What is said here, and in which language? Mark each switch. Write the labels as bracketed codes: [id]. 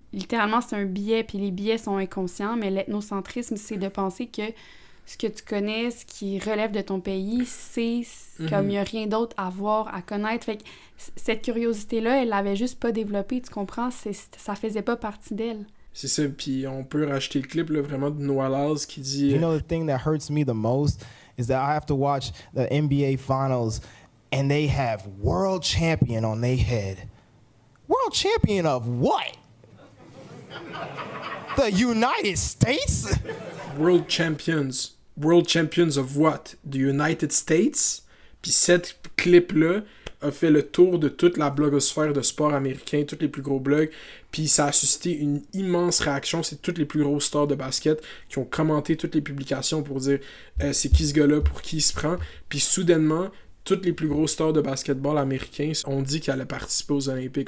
[fr] Littéralement, c'est un biais, puis les biais sont inconscients, mais l'ethnocentrisme, c'est de penser que ce que tu connais, ce qui relève de ton pays, c'est comme il n'y a rien d'autre à voir, à connaître. Fait que cette curiosité-là, elle l'avait juste pas développée, tu comprends? Ça faisait pas partie d'elle. C'est ça, puis on peut racheter le clip là, vraiment de Noalaz qui dit... [en] You know, the thing that hurts me the most is that I have to watch the NBA Finals and they have world champion on their head. World champion of what? The United States? World champions of what? The United States? [fr] Puis cette clip-là a fait le tour de toute la blogosphère de sport américain, tous les plus gros blogs, puis ça a suscité une immense réaction. C'est toutes les plus grosses stars de basket qui ont commenté toutes les publications pour dire c'est qui ce gars-là, pour qui il se prend. Puis soudainement, toutes les plus grosses stars de basketball américains ont dit qu'ils allaient participer aux Olympiques.